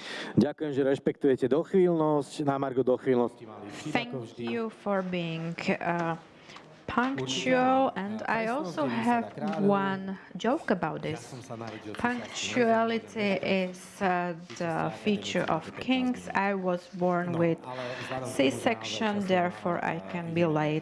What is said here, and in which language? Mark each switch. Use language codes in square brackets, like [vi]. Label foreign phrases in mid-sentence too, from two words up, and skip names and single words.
[sk] Ďakujem, že rešpektujete dochvíľnosť. Na margo dochvíľnosti mali vždy [en] Thank [sk] ako vždy. [en] you for being punctual, and I also have one joke about this. Punctuality is the feature of kings. I was born with C-section, therefore I can be late.